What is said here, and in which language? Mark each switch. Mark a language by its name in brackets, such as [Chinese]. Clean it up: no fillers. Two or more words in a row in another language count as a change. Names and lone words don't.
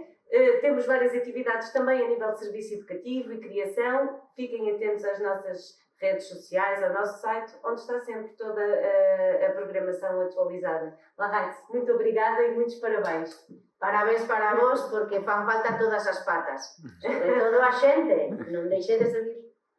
[Portuguese] Temos várias atividades também a nível de serviço educativo e criação. Fiquem atentos às nossas redes sociais, ao nosso site, onde está sempre toda a programação atualizada. Larraitz, muito obrigada e muitos parabéns. [Galician] Parabéns para vos, porque fan falta todas as patas. Sobre todo a xente, non deixedes de vir.